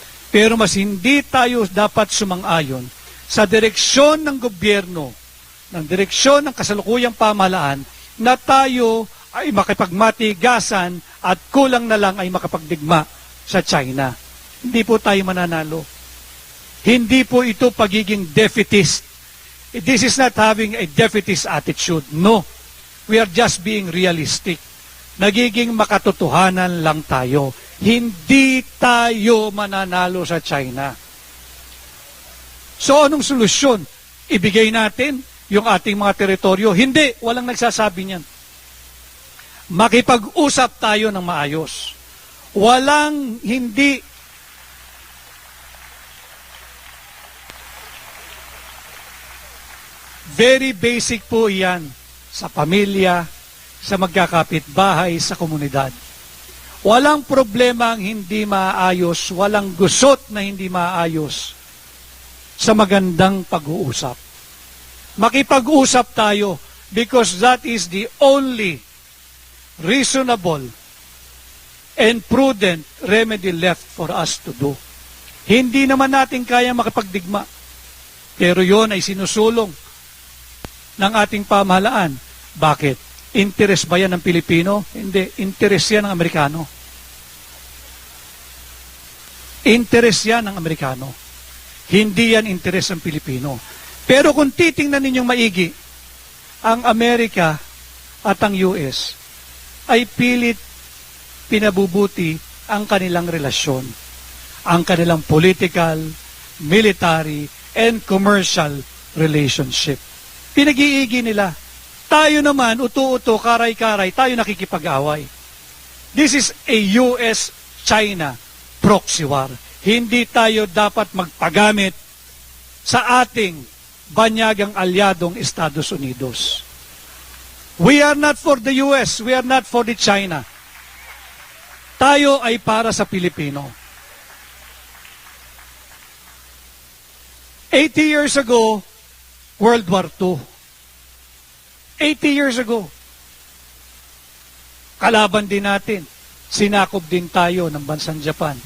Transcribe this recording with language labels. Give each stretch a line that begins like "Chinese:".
Filipino: Pero mas hindi tayo dapat sumang-ayon sa direksyon ng gobyerno, ng direksyon ng kasalukuyang pamahalaan na tayo ay makipagmatigasan at kulang na lang ay makapagdigma sa China. Hindi po tayo mananalo. Hindi po ito pagiging
English: defeatist. This is not having a defeatist attitude. No. We are just being realistic.
Filipino: Nagiging makatotohanan lang tayo. Hindi tayo mananalo sa China. So anong solusyon? Ibigay natin yung ating mga teritoryo? Hindi, walang nagsasabi niyan. Makipag-usap tayo ng maayos. Walang hindi.
English: Very basic
Filipino: po yan sa pamilya, sa magkakapitbahay, sa komunidad. Walang problema ang hindi maayos, walang gusot na hindi maayos sa magandang pag-uusap. Makipag-usap tayo
English: because that is the only reasonable and prudent remedy left for us to do.
Filipino: Hindi naman natin kaya makipagdigma. Pero yon ay sinusulong ng ating pamahalaan. Bakit? Interes ba yan ng Pilipino? Hindi. Interes yan ng Amerikano. Interes yan ng Amerikano. Hindi yan interes ng Pilipino. Pero kung titingnan ninyong maigi, ang Amerika at ang US ay pilit pinabubuti ang kanilang relasyon. Ang kanilang
English: political, military, and commercial relationship.
Filipino: Pinag-iigi nila. Tayo naman, uto-uto, karay-karay, tayo nakikipag-away.
English: This is a US-China proxy war.
Filipino: Hindi tayo dapat magpagamit sa ating banyagang alyadong Estados Unidos.
English: We are not for the US, we are not for the China.
Filipino: Tayo ay para sa Pilipino.
English: 80 years ago, World War II. 80 years ago.
Filipino: Kalaban din natin. Sinakop din tayo ng bansang Japan.